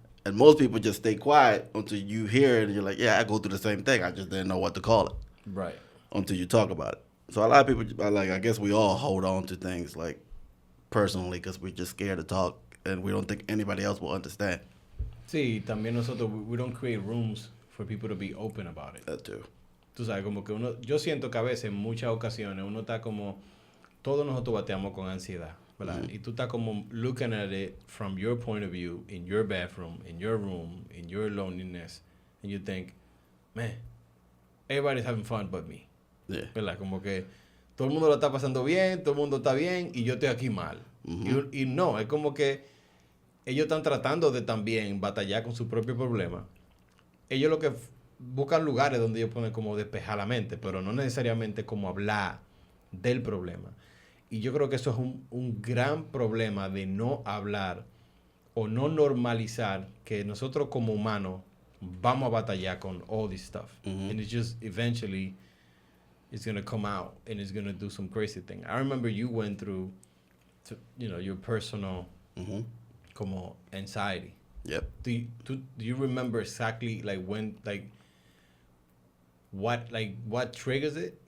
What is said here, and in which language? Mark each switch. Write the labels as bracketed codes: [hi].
[en] And most people just stay quiet until you hear it and you're like, yeah, I go through the same thing. I just didn't know what to call it Right. until you talk about it. So a lot of people, like, I guess we all hold on to things, like, personally because we're just scared to talk and we don't think anybody else will understand. [es] Sí, también nosotros, [en] we don't create rooms for people to be open about it. That too. [es] Tú sabes, como que uno, yo siento que a veces, en muchas ocasiones, uno está como, todos nosotros bateamos con ansiedad, ¿verdad? Y tú estás como [en] looking at it from your point of view, in your bathroom, in your room, in your loneliness, and you think, man, everybody's having fun but me. Yeah. [es] ¿Verdad? Como que todo el mundo lo está pasando bien, todo el mundo está bien y yo estoy aquí mal. Y no, es como que ellos están tratando de también batallar con su propio problema. Ellos lo que buscan lugares donde ellos pueden como despejar la mente, pero no necesariamente como hablar del problema. Y yo creo que eso es un gran problema de no hablar o no normalizar que nosotros como humanos vamos a batallar con [en] all this stuff. And it's just eventually it's going to come out and it's going to do some crazy thing. I remember you went through, your personal como anxiety. Yep. Do you remember exactly like when, like what triggers it?